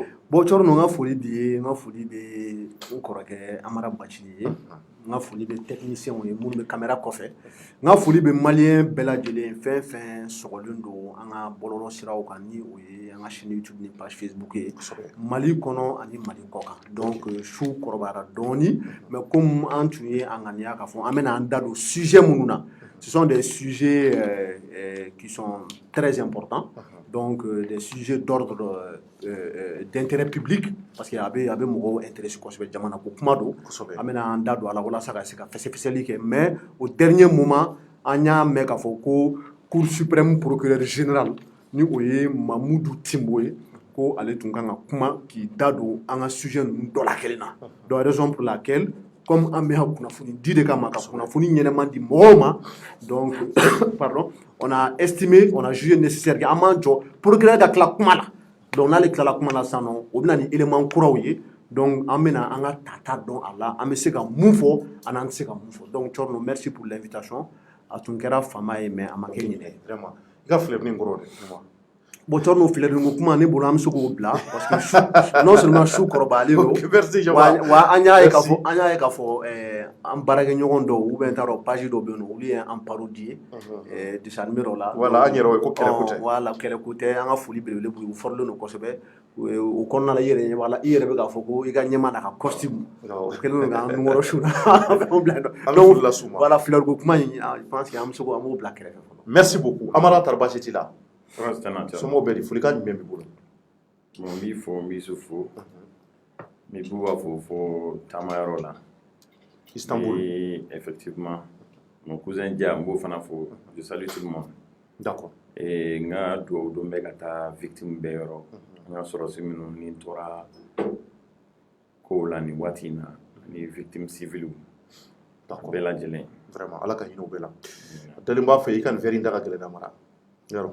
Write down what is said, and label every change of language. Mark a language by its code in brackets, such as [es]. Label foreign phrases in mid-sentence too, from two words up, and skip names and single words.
[bm] bon Cɔrɔ n ka foli b'i ye n ka foli bɛ n kɔrɔkɛ Amara Bacili ye n ka foli bɛ technicien ye minnu bɛ caméra kɔfɛ n ka foli bɛ maliyɛn bɛɛ lajɛlen fɛn fɛn sɔgɔlen don an ka bɔlɔlɔ siraw kan ni o ye an ka chaîne YouTube ni page Facebook ye Mali kɔnɔ ani Mali kɔ kan donc su kɔrɔbayara dɔɔni [fr] mais comme [bm] an tun ye an ŋaniya k'a fɔ an bɛna an da don sujet minnu na [fr] ce sont des sujets qui sont très importants donc des sujets d'ordre d'intérêt public parce que [bm] a bɛ mɔgɔw intéressé kosɛbɛ jamana ko kuma don an bɛna an da don a la walasa ka se ka fɛsɛfɛsɛli kɛ [fr] mais au dernier moment [bm] an y'a mɛn k'a fɔ ko [fr] Cour suprême procureur général [bm] ni o ye Mamudu Timbo ye ko ale tun kan ka kuma k'i da don an ka sujet ninnu dɔ la kelen na [fr] donc raison pour laquelle comme [bm] an bɛ ka kunnafoni di de kama ka kunnafoni ɲɛnɛman di mɔgɔw ma [fr] donc pardon on a estimé on a jugé nécessaire que [bm] an b'an jɔ procureur ka tila kuma la donc n'ale tilala kuma la sisan nɔ o bɛna ni élément kuraw ye donc an bɛna an ka tata dɔn a la an bɛ se ka mun fɔ ani an tɛ se ka mun fɔ donc Cɔrɔ [fr] merci pour l'invitation [bm] a tun kɛra faama ye mais a ma kɛ ɲinɛ ye vraiment i ka fleurini kɔrɔ de bon Cɔrɔ fleurini ko kuma ne bolo an bɛ se k'o bila [fr] parce que non seulement [bm] su kɔrɔbayalen don wa an y'a ye k'a fɔ an baarakɛɲɔgɔn dɔw ou bien n t'a dɔn page dɔw bɛ yen nɔ olu ye an parodie [fr] dessin animé [bm] dɔw la voilà an yɛrɛ o ye ko kɛlɛko tɛ voilà kɛlɛko tɛ an ka foli belebele b'u ye u fɔrilen don kosɛbɛ o kɔnɔna la i yɛrɛ ɲɛ b'a la i yɛrɛ bɛ k'a fɔ ko i ka ɲɛmaa n'a ka costume o kɛlen don k'an numéro su la fɛnw bila yen nɔ [fr] donc voilà [bm] fleur ko kuma in [fr] je pense que [bm] an bɛ se an b'o bila kɛrɛfɛ fɔlɔ [fr] merci beaucoup [bm] Amara tari baasi t'i la somɔgɔw bɛ di folikan jumɛn b'i bolo bon n b'i fɔ n b'i su fo n bɛ Buba fo taamayɔrɔ la Istanbul [fr] effectivement mon cousin Dia [bm] n b'o fana fo [fr] je salue tout le monde [bm] d'accord n ka dugawu don bɛ ka taa victime bɛɛ yɔrɔ n ka sɔrɔsi minnu ni tora kow la nin waati in na ani [fr] victime civile [bm] bɛɛ lajɛlen vraiment Ala ka hinɛ u bɛɛ la dalen b'a fɛ i ka nin verre in da ka gɛlɛn Amara yɔrɔ